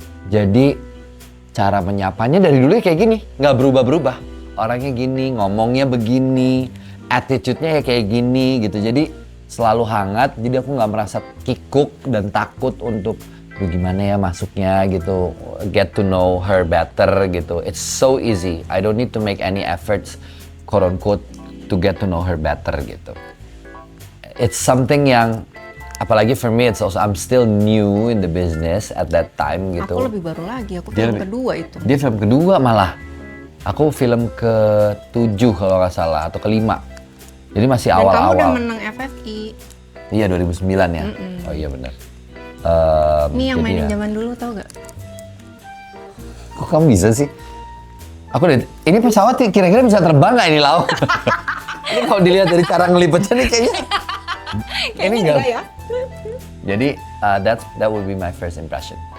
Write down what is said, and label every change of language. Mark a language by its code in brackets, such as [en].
[id] Jadi cara menyapanya dari dulu kayak gini, nggak berubah-berubah. Orangnya gini, ngomongnya begini, attitude-nya ya kayak gini gitu. Jadi selalu hangat, jadi aku nggak merasa kikuk dan takut untuk gimana ya masuknya gitu. [en] Get to know her better gitu. It's so easy. I don't need to make any efforts, quote unquote, to get to know her better gitu. It's something [id] yang, apalagi [en] for me, it's also, I'm still new in the business at that time gitu. [id] Aku lebih baru lagi, aku film kedua itu. Dia film kedua malah. Aku film ke-7 kalau nggak salah, atau ke-5. Jadi masih awal-awal. Dan kamu udah menang FFI. Iya, 2009 ya? Oh iya benar. Ini yang mainin zaman dulu, tau gak? Kok kamu bisa sih? Aku udah, ini pesawat kira-kira bisa terbang nggak ini, Lau? Ini kalau dilihat dari cara ngelipetnya nih kayaknya. Ini enggak ya? [en] Jadi, that would be my first impression.